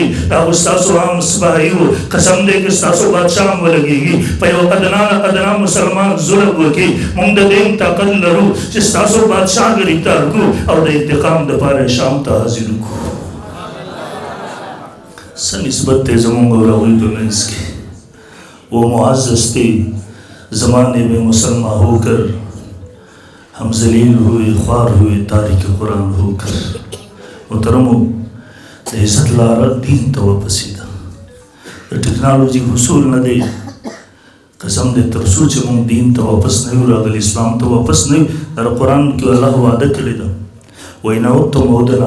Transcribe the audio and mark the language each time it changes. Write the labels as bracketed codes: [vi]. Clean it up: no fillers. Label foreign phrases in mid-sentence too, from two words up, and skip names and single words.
[ps] دا خو ستاسو عام سپاهي و، قسم دی که ستاسو بادشاه هم ولګېږي په یو ادنا مسلمان ظلم وکړي. موږ د دې طاقت لرو چې ستاسو بادشاه ګرفتار کړو او د انتقام دپاره شام ته حاضر کړو. څه نسبت دی زموږ او هغوی په منځ کې؟ [ur] وہ معزز تھے زمانے میں مسلمان ہو کر، ہم ذلیل ہوئے خوار ہوئے تارک قرآن ہو کر. [ps] محترمو د عزت لاره دین ته واپسېده. د ټکنالوژي حصول نه دی. قسم دی تر څو چې موږ دین ته واپس نه یو راغلي، اسلام ته واپس نه یو. در قرآن کې الله وعده کړې ده [ar] وإن عدتم عدنا.